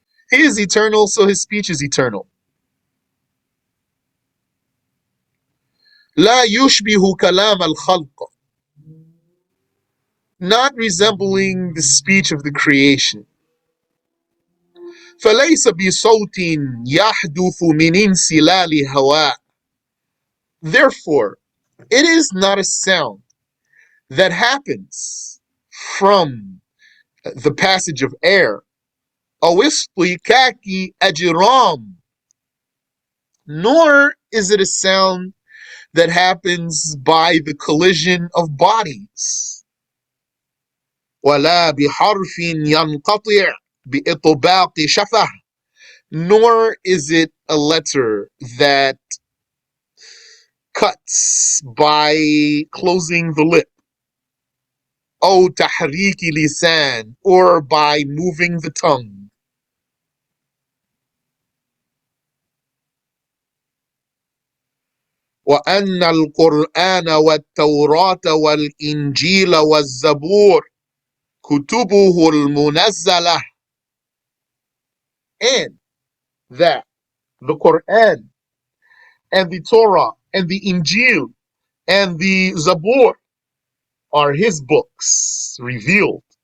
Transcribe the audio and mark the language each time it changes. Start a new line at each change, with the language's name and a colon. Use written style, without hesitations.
English: He is eternal, so his speech is eternal.
Arabic: لا يشبه كلام الخلق.
English: Not resembling the speech of the creation.
Arabic: فليس بصوت يحدث من انسلال هواء.
English: Therefore, it is not a sound that happens from the passage of air. Awisplikaki ajiram. Nor is it a sound that happens by the collision of bodies.
Arabic: ولا بحرف ينقطع بإطباق شفه.
English: Nor is it a letter that cuts by closing the lip.
Arabic: أو تحريك لسان,
English: or by moving the tongue.
Arabic: وأن القرآن والتوراة والإنجيل والزبور كتبه المنزلة.
English: And that the Quran and the Torah and the Injil and the Zabur are his books revealed.